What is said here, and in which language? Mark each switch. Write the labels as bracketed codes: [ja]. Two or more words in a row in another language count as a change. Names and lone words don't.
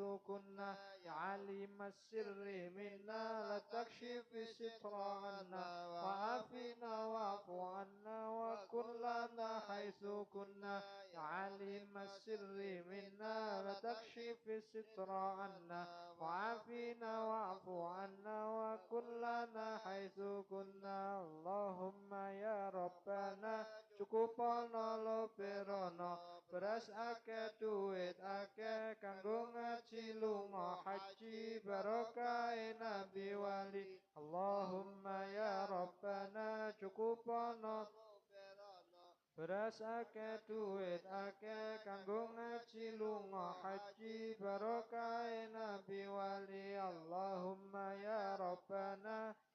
[ar] كنا يا عليم السر منا لتكشف الستر عنا وعافنا واعف عنا وكن لنا حيث كنا يا عليم السر منا لتكشف الستر عنا وعافنا واعف عنا وكن لنا حيث كنا اللهم يا ربنا [jv] cukupana lopirana beras akeh duit akeh kanggo ngaji lunga haji barokahe nabi wali [ar] اللهم يا ربنا [jv] cukupana beras akeh duit akeh kanggo ngaji lunga haji barokahe nabi wali [ar] اللهم يا ربنا